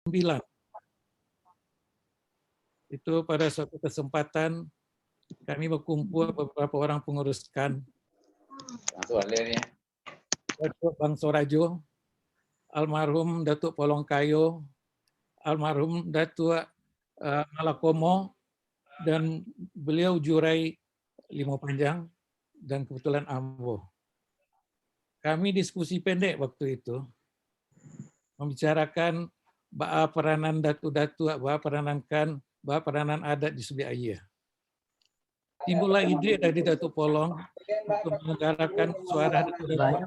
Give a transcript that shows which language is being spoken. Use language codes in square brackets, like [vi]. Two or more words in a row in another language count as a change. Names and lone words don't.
[id] 9. Itu pada suatu kesempatan kami berkumpul beberapa orang pengurus KAN, Datuk Bang Sorajo, almarhum Datuk Polong Kayo, almarhum Datuk Malakomo, dan beliau Jurai Limo Panjang, dan kebetulan Ambo. Kami diskusi pendek waktu itu, membicarakan bahwa peranan datu-datu, bahwa peranan KAN, bahwa peranan adat di Subiak Ayah. Timbullah ide dari Datuk Polong untuk menyelenggarakan suara datu-datu.